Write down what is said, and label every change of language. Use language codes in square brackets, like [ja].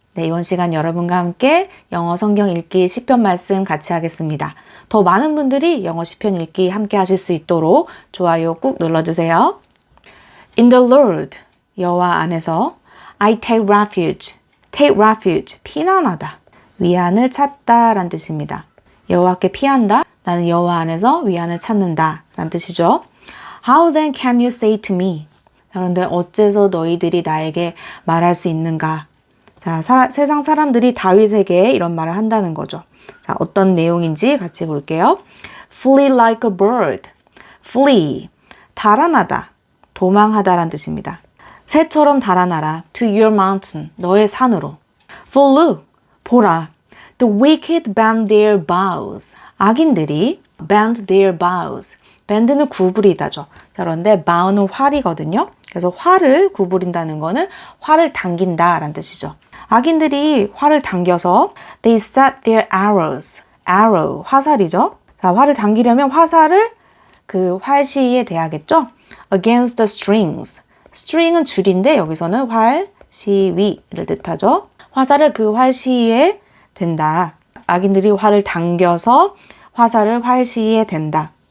[ko] 네, 이번 시간 여러분과 함께 영어 성경 읽기 시편 말씀 같이 하겠습니다. 더 많은 분들이 영어 시편 읽기 함께 하실 수 있도록 좋아요 꾹 눌러주세요. [en] In the Lord, [ko] 여호와 안에서 [en] I take refuge. Take refuge, 피난하다. [ko] 위안을 찾다 라는 뜻입니다. 여호와께 피한다. 나는 여호와 안에서 위안을 찾는다 라는 뜻이죠. [en] How then can you say to me? [ko] 그런데 어째서 너희들이 나에게 말할 수 있는가? 자, 세상 사람들이 다윗에게 이런 말을 한다는 거죠. 자, 어떤 내용인지 같이 볼게요. [en] Flee like a bird. [ko] Flee, 달아나다, 도망하다라는 뜻입니다. 새처럼 달아나라. [en] To your mountain, [ko] 너의 산으로. [en] For look, [ko] 보라. [en] The wicked bend their bows. [ko] 악인들이 [en] bend their bows. [ko] bend는 구부리다죠. 자, 그런데 bow는 활이거든요. 그래서 활을 구부린다는 거는 활을 당긴다 라는 뜻이죠. 악인들이 활을 당겨서 [en] they set their arrows. [ko] arrow, 화살이죠. 자, 활을 당기려면 화살을 그 활시에 대야겠죠. [en] against the strings. [ko] string은 줄인데 여기서는 활, 시위를 뜻하죠. 화살을 그 활시에 댄다. 악인들이 활을 당겨서 화살을 활시에 댄다.